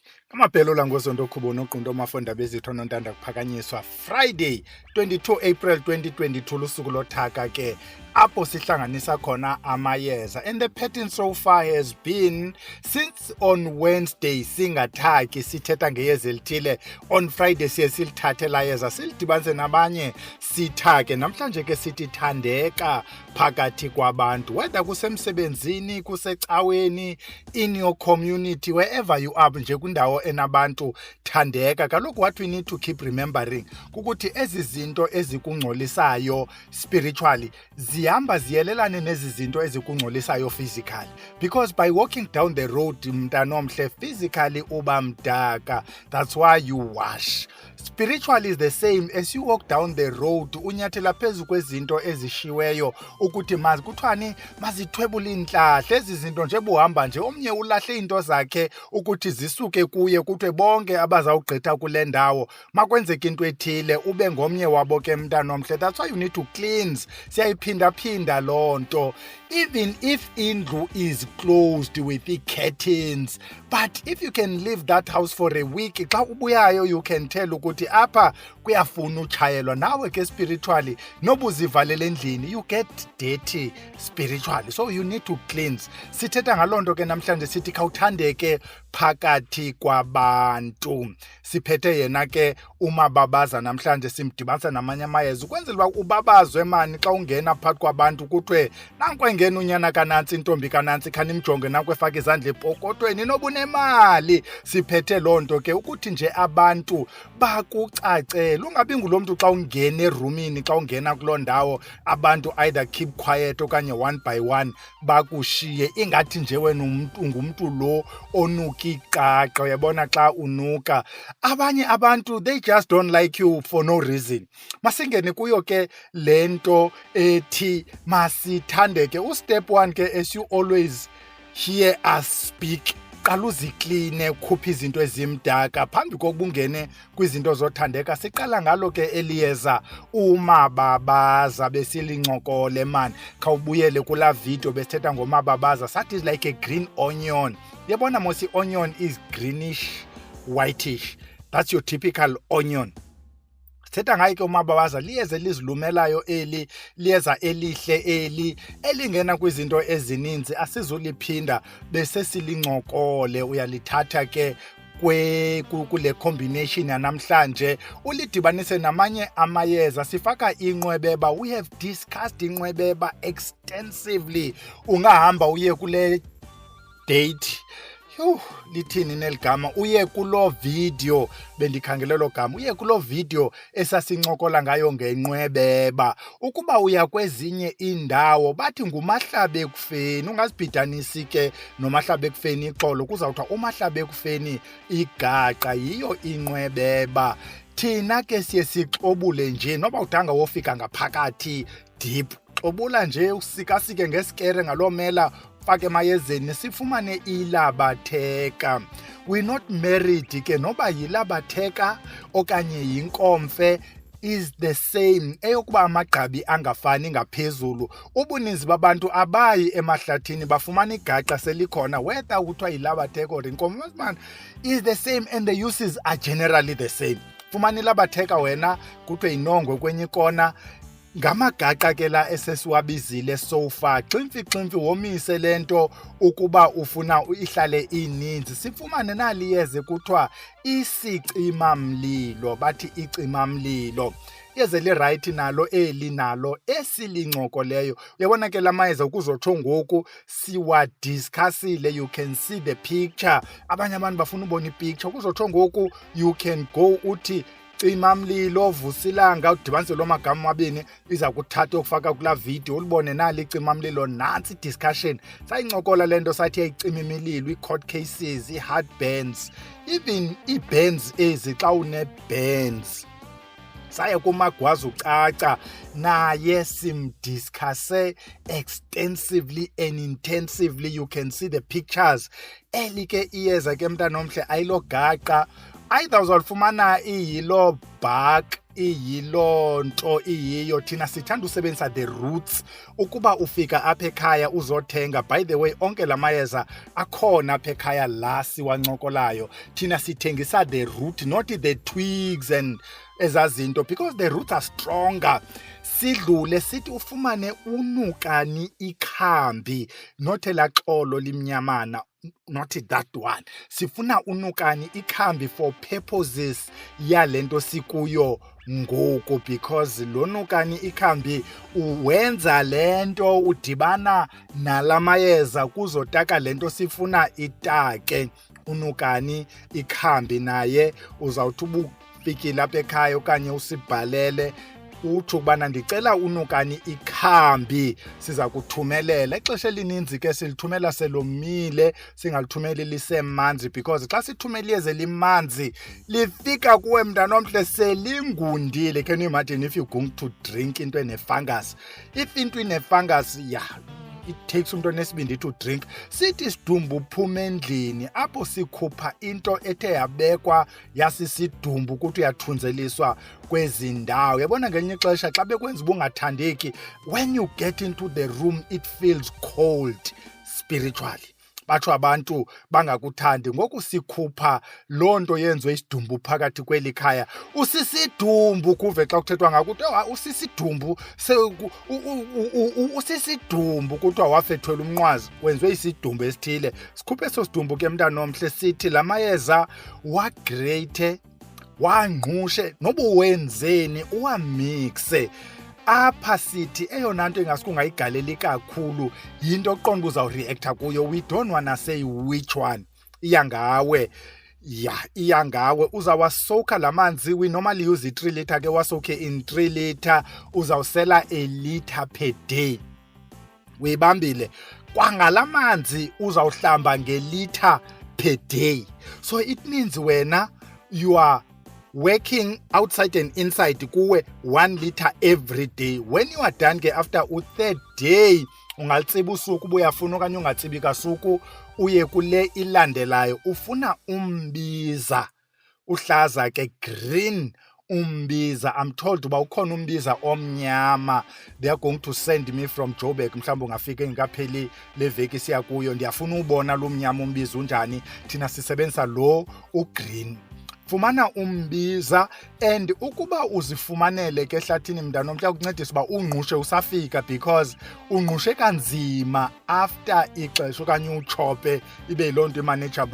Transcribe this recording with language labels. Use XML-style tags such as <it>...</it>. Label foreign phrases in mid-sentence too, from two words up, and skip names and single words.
<xh>Amaphelo langosonto khubo noqunto mafunda bezitho nontanda kuphakanyiswa Friday 22 April 2022 lusuku lothaka ke apho sihlanganisa khona amayeza,</xh> <en>and the pattern so far has been since on Wednesday</en> <xh>singathaki sithetha ngeyeza elithile,</xh> <en>on Friday</en> <xh>siye silithathe la yeza silidibanise nabanye sithake. Namhlanje ke sithi Thandeka phakathi kwabantu, whether kusemsebenzini, kusecaweni,</xh> <en>in your community, wherever you are,</en> <xh>nje kwindawo enabantu, thandeka.</xh> <en>Kaloku what we need to keep remembering</en> <xh>kukuthi ezi zinto ezikungcolisayo</xh> <en>spiritually</en> <xh>zihamba ziyelelane nezi zinto ezikungcolisayo</xh> <en>physically, because by walking down the road mntanomhle physically</en> <xh>uba mdaka,</xh> <en>that's why you wash. Spiritually is the same. As you walk down the road</en> <xh>unyathela phezu kwezinto ezishiweyo ukuthi kuthiwani mazithwebule inhlahle. Ezi zinto nje buhamba nje, omnye ulahle into zakhe ukuthi zisuke kuye kuthiwe bonke abazawugqitha kule ndawo makwenzeka into ethile ube ngomnye wabo ke mntanomhle.</xh> <en>That's why you need to cleanse.</en> <xh>Siyayiphinda-phinda loo nto.</xh> <en>Even if indlu is closed with curtains, but if you can leave that house for a week,</en> <xh>xa ubuyayo</xh> <en>you can tell</en> <xh>ukuthi apha kuyafuna utshayelwa. Nawe ke spiritually noba uzivalele endlini</xh> <en>you get dirty spiritually, so you need to cleanse.</en> <xh>Sithetha ngaloo nto ke namhlanje sithi khawuthandeke phakathi kwabantu. Siphethe yena ke uMababaza namhlanje, simdibanisa namanye amayeza ukwenzela uba ubabazwe mani xa ungena phakathi kwabantu kuthiwe nanku engena unyana kanantsi, intombi kanantsi, khanimjonge nanku efaka izandla epokotweni nobunemali. Siphethe loo nto ke ukuthi nje abantu bakucacela, ungabi ngulo mntu xa ungena erumini, xa ungena kuloo ndawo abantu either</xh> <en>keep quiet</en> <xh>okanye</xh> <en>one by one</en> <xh>bakushiye ingathi nje wena ngumntu lo onuka iqaqa. Uyabona xa unuka abanye abantu</xh> <en>they just don't like you for no reason.</en> <xh>Masingene kuyo ke lento ethi masithandeke.</xh> <en>Step 1 ke, as you always hear us speak,</en> <xh>qala uzikline, ukhuphe izinto ezimdaka phambi kokuba ungene kwizinto zothandeka. Siqala ngalo ke eliyeza uMababaza besilincokole man. Khawubuyele kula video besithetha ngoMababaza, sathi</xh> <en>is like a green onion.</en> <xh>Yabona mos</xh> <en>onion is greenish whitish, that's your typical onion.</en> <xh>Sithetha ngayo ke uMababaza liyeza elizilumelayo eli, liyeza elihle eli elingena kwizinto ezininzi, asizuliphinda bese silincokole. Uyalithatha ke kule combination yanamhlanje ulidibanise namanye amayeza. Sifaka inqwebeba,</xh> <en>we have discussed inqwebeba extensively.</en> <xh>Ungahamba uye kule date, lithini neligama, uye kulo video bendikhangele lo gama, uye kulo video esasincokola ngayo ngenqwebeba. Ukuba uya kwezinye indawo bathi ngumahlabekufeni, ungazibhidanisi ke nomahlabekufeni ixolo, kuzawuthiwa umahlabekufeni igaqa, yiyo inqwebeba. Thina ke siye sixobule nje noba udanga wofika ngaphakathi deep, xobula nje usikasike ngesikere ngaloo mela, fake emayezeni sifumane ilabatheka.</xh> <en>We're not married</en> <xh>ke noba yilabatheka okanye yinkomfe,</xh> <en>is the same.</en> <xh>Eyokuba amagqabi angafani ngaphezulu, ubuninzi babantu abayi emahlathini bafumana igaqa selikhona, whether kuthiwa yilabatheka or inkomfe, man,</xh> <en>is the same and the uses are generally the same.</en> <xh>Fumana ilabatheka wena kuthiwe yinongwe kwenye ikona, ngamagaqa ke la esesiwabizile</xh> <en>so far.</en> <xh>Ximfi womise lento ukuba ufuna ihlale ininzi. Sifumane naliyeze kuthiwa isicimamlilo, bathi icimamlilo. Yeze li-right nalo eli nalo esilincokoleyo. Uyabona ke la mayeza ukuzotsho ngoku siwadiscussile,</xh> <en>you can see the picture.</en> <xh>Abanye abantu bafuna ubona ipicture, kuzotsho ngoku</xh> <en>you can go</en> <xh>uthi cimamlilo, Vusilanga, udibanise lo magama amabini, iza kuthatha ukufaka kula video ulibone nali cimamlilo. Nantsi discussion sayincokola lento, sathi yayicima imililo, i-court cases, i-heart burns, even i-burns ezi xa une-burns. Saya kuMagwazucaca naye simdiscusse</xh> <en>extensively and intensively. You can see the pictures.</en> <xh>Eli ke iyeza ke mntanomhle ayilogaqa, either uzawufumana iyilo bark, iyilo nto iyiyo. Thina sithanda usebenzisa</xh> <en>the roots</en> <xh>ukuba ufika apha ekhaya uzothenga.</xh> <en>By the way,</en> <xh>onke la mayeza akhona apha ekhaya la siwancokolayo. Thina sithengisa</xh> <en>the root, not the twigs and ezazinto, because the roots are stronger.</en> <xh>Sidlule sithi ufumane unukani ikhambi, not elaxolo limnyamana,</xh> <en>not that one.</en> <xh>Sifuna unukani ikhambi</xh> <en>for purposes</en> <xh>yalento sikuyo ngoku, because lo nukani ikhambi uwenza lento udibana nalamayeza kuzotaka lento sifuna itake. Unukani ikhambi naye uzawuthi ubufikile apha ekhaya okanye usibhalele uthi ukubana ndicela unukani ikhambi, siza kuthumelela. Ixesha elininzi ke silithumela selomile, singalithumeli lisemanzi, because xa sithumela iyeza limanzi lifika kuwe mntanomhle selingundile.</xh> <en>Can you imagine if you're going to drink into ene-fungus? If into ine-fungus, yeah, it takes</en> <xh>umntu onesibindi</xh> <en>to drink.</en> <xh>Sithi sidumbu uphuma endlini, apho sikhupha into ethe yabekwa yasisidumbu ukuthi uyathunzeliswa kwezi ndawo. Yabona ngelinye ixesha xa bekwenza uba ungathandeki,</xh> <en>when you get into the room it feels cold spiritually.</en> <xh>Batsho abantu bangakuthandi. Ngoku sikhupha loo nto yenziwe isidumbu phakathi kweli khaya. Usisidumbu kuve xa kuthethwa ngakuthi usisidumbu, usisidumbu kuthiwa wafethwela umnqwazi, wenziwe isidumbu esithile. Sikhuphe eso sidumbu ke mntanomhle, sithi la mayeza wagreyithe, wangqushe, noba wenzeni uwamixe. Apha sithi eyona nto ingasuke ungayigaleli kakhulu yinto oqonda uzawureacta kuyo.</xh> <en>We don't wanna say which one.</en> <xh>Iya ngawe. Yeah, iya ngawe. Uzawasoka la manzi,</xh> <en>we normally use i-3 litre ke, wasoke in 3 litre, uzawusela a litre per day.</en> <xh>Uyibambile. Kwangala manzi uzawuhlamba ngelitha</xh> <en>per day. So it means wena you are working outside and inside kuwe 1 litre every day. When you are done</en> <xh>ke</xh> <en>after u-3rd day</en> <xh>ungalitsiba usuku uba uyafuna okanye ungatsibi kasuku, uye kule ilandelayo. Ufuna umbiza uhlaza ke, green umbiza.</xh> <en>I'm told</en> <xh>uba ukhona umbiza omnyama.</xh> <en>They are going to send me from Joburg,</en> <xh>mhlawumbi ungafika engekapheli leveki siya kuyo. Ndiyafuna ubona lo mnyama umbiza unjani. Thina sisebenzisa lo ugreen. Fumana umbiza, and ukuba uzifumanele ke ehlathini mntanomhle ukuncedisa uba ungqushe usafika, because ungqushe kanzima after ixesha okanye uchope ibe yiloo nto manageable.</xh>